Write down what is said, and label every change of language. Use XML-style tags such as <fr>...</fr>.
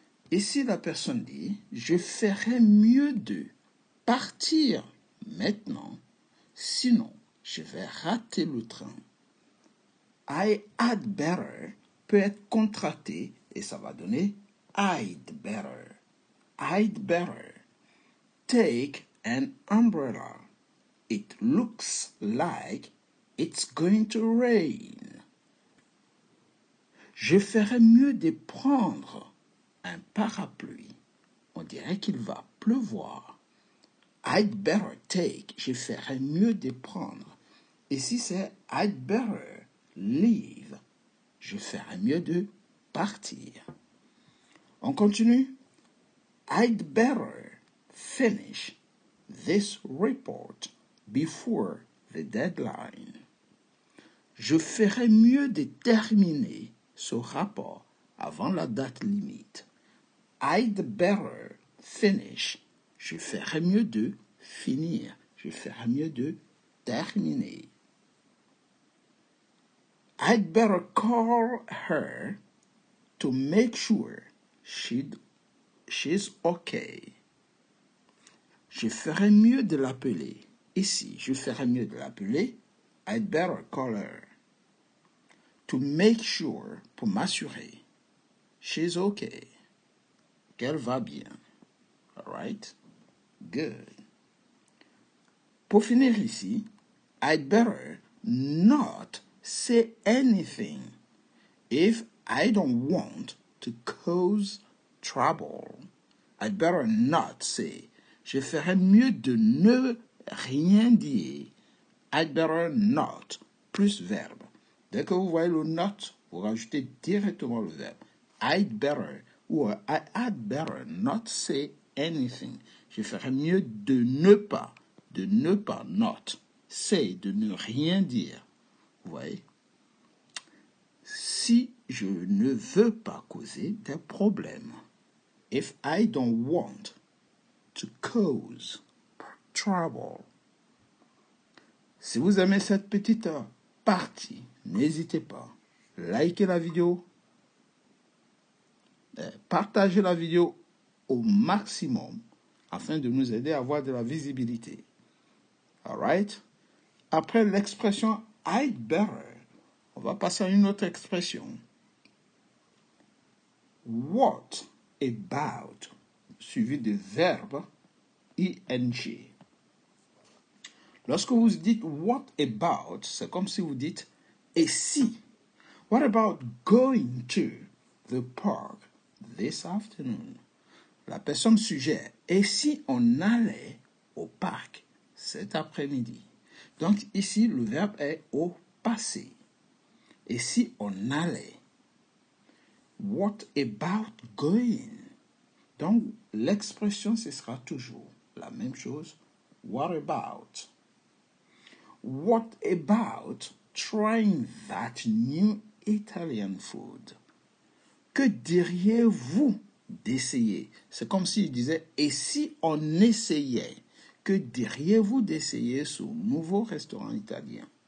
<fr>Ici, la personne dit, je ferais mieux de partir maintenant, sinon je vais rater le train.</fr> <en>I had better</en> <fr>peut être contracté et ça va donner</fr> <en>I'd better. I'd better take an umbrella. It looks like it's going to rain.</en> <fr>Je ferais mieux de prendre un parapluie. On dirait qu'il va pleuvoir.</fr> <en>I'd better take.</en> <fr>Je ferais mieux de prendre. Ici, c'est</fr> <en>I'd better leave.</en> <fr>Je ferais mieux de partir. On continue.</fr> <en>I'd better finish this report before the deadline.</en> <fr>Je ferais mieux de terminer ce rapport avant la date limite.</fr> <en>I'd better finish.</en> <fr>Je ferais mieux de finir. Je ferais mieux de terminer.</fr> <en>I'd better call her to make sure she's okay.</en> <fr>Je ferais mieux de l'appeler. Ici, je ferais mieux de l'appeler.</fr> <en>I'd better call her. To make sure,</en> <fr>pour m'assurer.</fr> <en>She's okay.</en> <fr>Qu'elle va bien.</fr> <en>Alright? Good.</en> <fr>Pour finir ici,</fr> <en>I'd better not say anything if I don't want to cause trouble. I'd better not say.</en> <fr>Je ferais mieux de ne rien dire.</fr> <en>I'd better not,</en> <fr>plus verbe. Dès que vous voyez le not, vous rajoutez directement le verbe.</fr> <en>I'd better ou I had better not say anything.</en> <fr>Je ferais mieux de ne pas, not. Say, de ne rien dire. Vous voyez? Si je ne veux pas causer des problèmes.</fr> <en>If I don't want to cause trouble.</en> <fr>Si vous aimez cette petite partie, n'hésitez pas. Likez la vidéo. Partagez la vidéo au maximum afin de nous aider à avoir de la visibilité. Alright? Après l'expression I'd better, on va passer à une autre expression. What about, suivi de verbe ing. Lorsque vous dites what about, c'est comme si vous dites et si.</fr> <en>What about going to the park this afternoon?</en> <fr>La personne suggère et si on allait au parc cet après-midi? Donc ici, le verbe est au passé. Et si on allait?</fr> <en>What about going?</en> <fr>Donc l'expression, ce sera toujours la même chose.</fr> <en>What about? What about trying that new Italian food?</en> <fr>Que diriez-vous d'essayer? C'est comme s'il disait, et si on essayait? Que diriez-vous d'essayer ce nouveau restaurant italien?</fr>